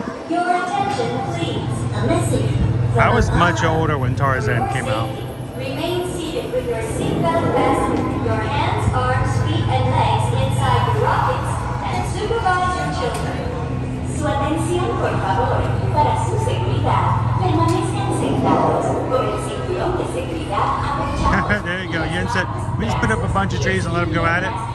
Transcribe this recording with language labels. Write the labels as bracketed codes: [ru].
[en] Your attention, please. A message. I was much older when Tarzan came out. Remain seated with your seatbelt fastened, your hands, arms, feet, and legs inside the rockets, and supervise your children. [es] Su atención, por favor. Para su seguridad, permanezcan sentados con el cinturón de seguridad abrochado. [en] There you go. Yen said, we just put up a bunch of trees and let them go at it.